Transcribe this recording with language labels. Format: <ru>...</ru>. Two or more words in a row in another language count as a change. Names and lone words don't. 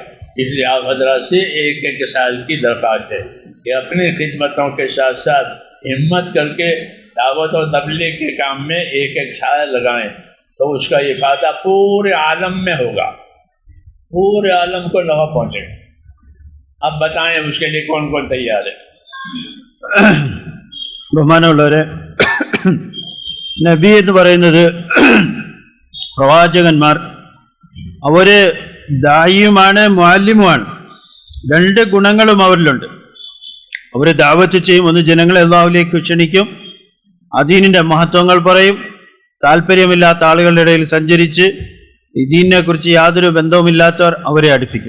<ur>اس لیے آپ حضرات سے ایک سال کی درخواست ہے کہ اپنی خدمتوں کے ساتھ ساتھ ہمت کر کے دعوت و تبلیغ کے کام میں ایک سال لگائیں تو اس کا افادہ پورے عالم میں ہوگا، پورے عالم کو نفع پہنچے گا. اب بتائیں اس کے لیے کون کون تیار ہے؟</ur> <ml>ബഹുമാനമുള്ളവരെ, നബി എന്ന് പറയുന്നത് പ്രവാചകന്മാർ, അവര് ദായിയുമാണ് മുഅല്ലിമുമാണ്. രണ്ട് ഗുണങ്ങളും അവരിലുണ്ട്. അവർ ദഅവത്ത് ചെയ്യും, ഒന്ന് ജനങ്ങളെ അല്ലാഹുവിലേക്ക് ക്ഷണിക്കും, ദീനിന്റെ മഹത്വങ്ങൾ പറയും, താല്പര്യമില്ലാത്ത ആളുകളുടെ ഇടയിൽ സഞ്ചരിച്ച് ഈ ദീനിനെ കുറിച്ച് യാതൊരു ബന്ധവുമില്ലാത്തവർ അവരെ അടുപ്പിക്കും.</ml>